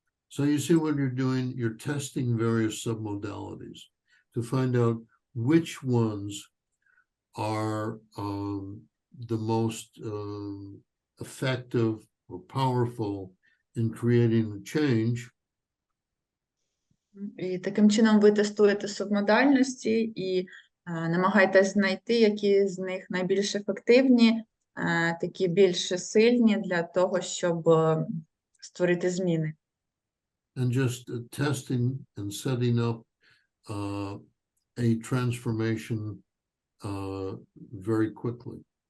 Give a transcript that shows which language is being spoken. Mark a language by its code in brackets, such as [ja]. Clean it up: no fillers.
[en] So you see what you're doing, you're testing various submodalities to find out which ones are the most effective or powerful in creating the change. [uk] І таким чином ви тестуєте субмодальності і намагаєтесь знайти, які з них найбільш ефективні, такі більш сильні для того, щоб створити зміни. [en] And just testing and setting up a transformation very quickly.